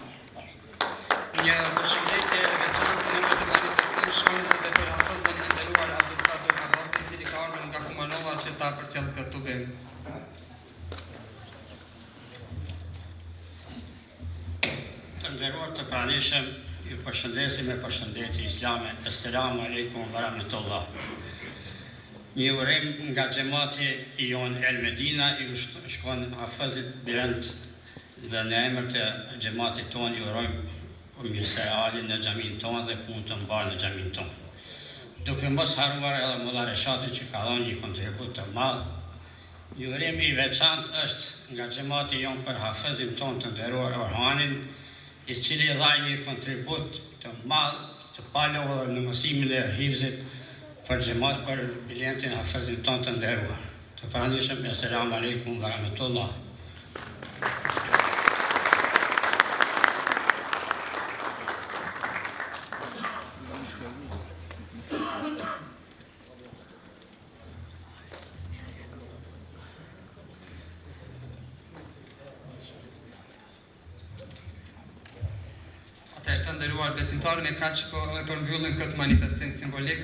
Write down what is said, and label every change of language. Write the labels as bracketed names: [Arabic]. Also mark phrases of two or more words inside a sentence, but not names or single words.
[Albanian] Një përshëndetje e veçantë në të manifestim shkon edhe për hafëzën e nderuar Abdulkadir Abazi, i cili ka ardhur nga Kumanova që ta përcjell këtë tubim. Të nderuar të pranishëm, ju përshëndesim me përshëndetje islame. [Arabic] السلام عليكم ورحمة الله. [Albanian] Një urim nga xhamati i jon El Medina i shkon hafëzit Birend dhe në emër të xhamatit tonë ju urojmë mirëseardhje në xhamin tonë dhe punë të mbarë në xhamin tonë. Duke mos haruar edhe Molla Reshatin që ka dhënë një kontribut të madh. Një urim i veçantë është nga xhamati jon për hafëzin tonë të nderuar Orhanin, i cili dha një kontribut të madh të palodhur në mësimin e hifzit për xhamat për klientin hafezin tonë të nderuar. Të pranishëm, [Arabic] السلام عليكم ورحمة الله. [Albanian] Atëherë të nderuar besimtarë, me kaq po e përmbyllim këtë manifestim simbolik.